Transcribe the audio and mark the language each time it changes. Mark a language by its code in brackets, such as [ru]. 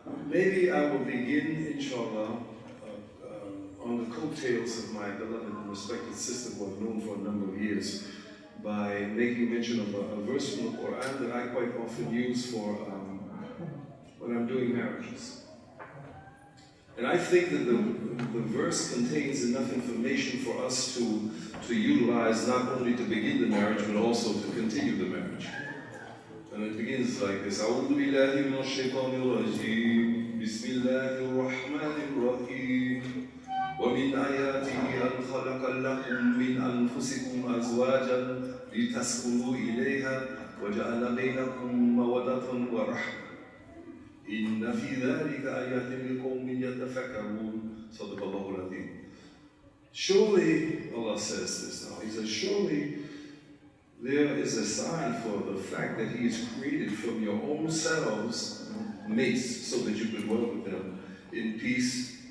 [en] Maybe I will begin, inshallah, on the coattails of my beloved and respected sister who I've known for a number of years, by making mention of a verse from the Quran that I quite often use for when I'm doing marriages. And I think that the verse contains enough information for us to utilize, not only to begin the marriage, but also to continue the marriage. And it begins like this: [ar] أعوذ بالله من الشيطان الرجيم بسم الله الرحمن الرحيم ومن آياته أن خلق لكم من أنفسكم أزواجا لتسكنوا إليها وجعل بينكم مودة ورحمة إن في ذلك آيات لقوم يتفكرون صدق الله العظيم. [en] Surely, Allah says this now, He says, surely there is a sign for the fact that He has created from your own selves mates so that you could dwell with them in peace.